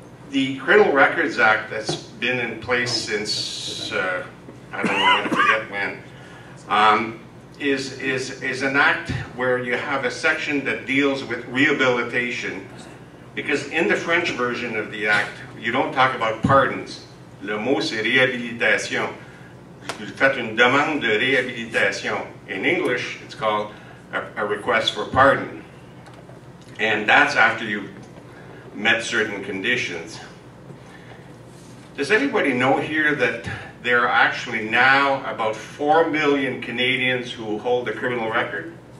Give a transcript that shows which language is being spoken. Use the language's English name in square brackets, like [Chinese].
[English] The Criminal Records Act that's been in place since, I don't know, I forget when, is an act where you have a section that deals with rehabilitation, because in the French version of the act, you don't talk about pardons. [French] Le mot c'est réhabilitation. Vous faites une demande de réhabilitation. [English] In English, it's called a request for pardon. And that's after you've met certain conditions. Does anybody know here that there are actually now about 4 million Canadians who hold a criminal record?